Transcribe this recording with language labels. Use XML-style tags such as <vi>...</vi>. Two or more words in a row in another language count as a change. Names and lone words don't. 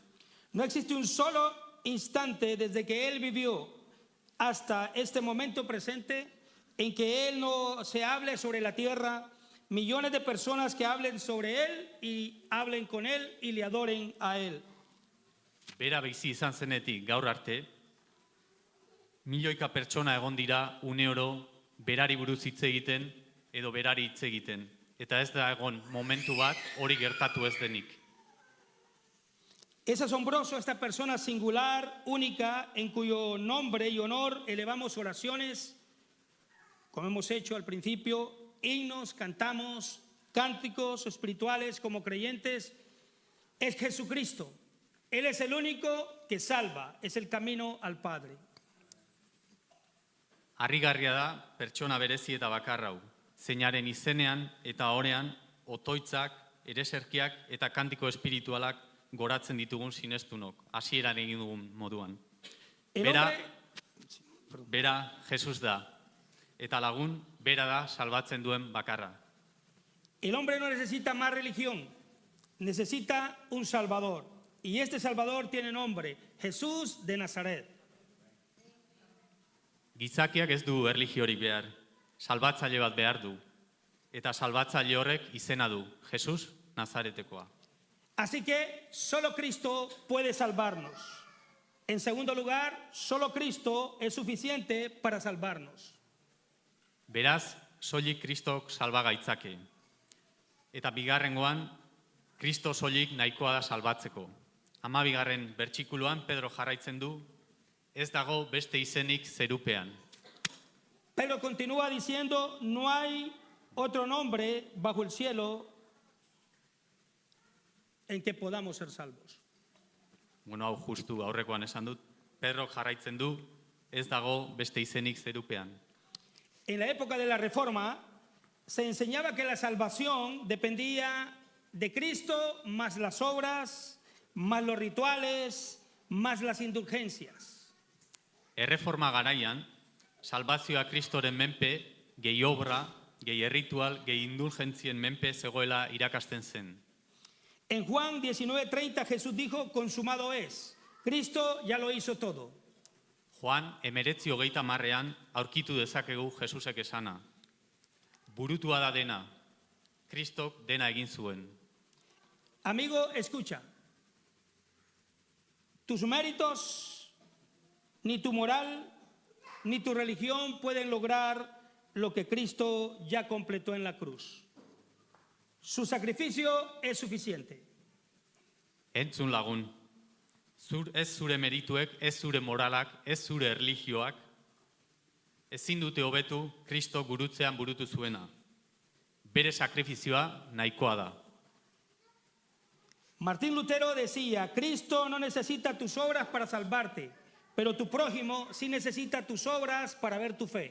<es>No existe un solo instante desde que él vivió hasta este momento presente en que él no se hable sobre la tierra, millones de personas que hablen sobre él y hablen con él y le adoren a él.</es> <eu>Bera bizi izan zenetik gaur arte, milioika pertsona egon dira uneoro berari buruz hitz egiten edo berari hitz egiten. Eta ez da egon momentu bat hori gertatu ez denik.</eu> <es>Es asombroso esta persona singular, única, en cuyo nombre y honor elevamos oraciones, como hemos hecho al principio, himnos, cantamos, cánticos espirituales como creyentes. Es Jesucristo. Él es el único que salva, es el camino al Padre.</es> <eu>Harrigarria da pertsona berezi eta bakarra hau. Zeinaren izenean eta orean otoitzak ereserkiak eta kantiko espiritualak goratzen ditugun sinestunok, hasieran egin dugun moduan.</eu> <es>El</es> <eu>Bera,</eu> <es>hombre,</es> <eu>bera Jesus da, eta lagun bera da salbatzen duen bakarra.</eu> <es>el hombre no necesita más religión, necesita un Salvador. Y este Salvador tiene nombre, Jesús de Nazaret.</es> <eu>Gizakiak ez du erlijiorik behar, salbatzaile bat behar du. Eta salbatzaile horrek izena du, Jesus Nazaretekoa.</eu> <es>Así que solo Cristo puede salvarnos. En segundo lugar, solo Cristo es suficiente para salvarnos.</es> <eu>Beraz, soilik Kristok salba gaitzake. Eta bigarrengoan, Kristo soilik nahikoa da salbatzeko. 12. bertsikuluan Pedro jarraitzen du, ez dago beste izenik zerupean.</eu> <es>Pero continúa diciendo, no hay otro nombre bajo el cielo en que podamos ser salvos.</es> <eu>Bueno, hau justu aurrekoan esan dut, Pedro jarraitzen du, ez dago beste izenik zerupean.</eu> <es>En la época de la Reforma se enseñaba que la salvación dependía de Cristo más las obras, más los rituales, más las indulgencias.</es> <eu>Erreforma garaian, salbazioa Kristoren menpe, gehi obra, gehi erritual, gehi indulgentzien menpe zegoela irakasten zen.</eu> <es>En Juan 19:30 Jesús dijo, consumado es. Cristo ya lo hizo todo.</es> <eu>Juan 19:30 aurkitu dezakegu Jesusek esana. Burutua da dena, Kristok dena egin zuen.</eu> <es>Amigo, escucha. Tus méritos, ni tu moral, ni tu religión pueden lograr lo que Cristo ya completó en la cruz. Su sacrificio es suficiente.</es> <eu>Entzun lagun, ez zure merituek, ez zure moralak, ez zure erlijioak, ezin dute hobetu Kristo gurutzean burutu zuena. Bere sakrifizioa nahikoa da.</eu> <es>Martín Lutero decía, Cristo no necesita tus obras para salvarte, pero tu prójimo sí necesita tus obras para ver tu fe.</es>